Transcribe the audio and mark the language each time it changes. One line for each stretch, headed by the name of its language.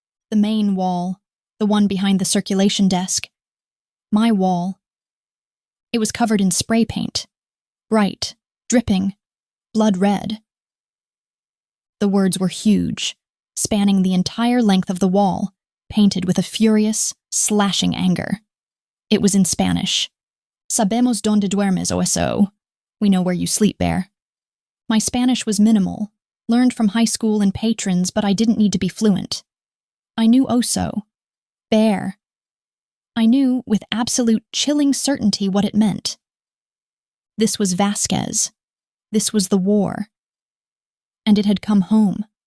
English: The main wall, the one behind the circulation desk. My wall. It was covered in spray paint. Bright, dripping, blood red. The words were huge, spanning the entire length of the wall, painted with a furious, slashing anger. It was in Spanish.
Spanish: Sabemos donde duermes, oso.
English: We know where you sleep, bear. My Spanish was minimal, learned from high school and patrons, but I didn't need to be fluent. I knew oso, bear. I knew with absolute chilling certainty what it meant. This was Vasquez. This was the war. And it had come home.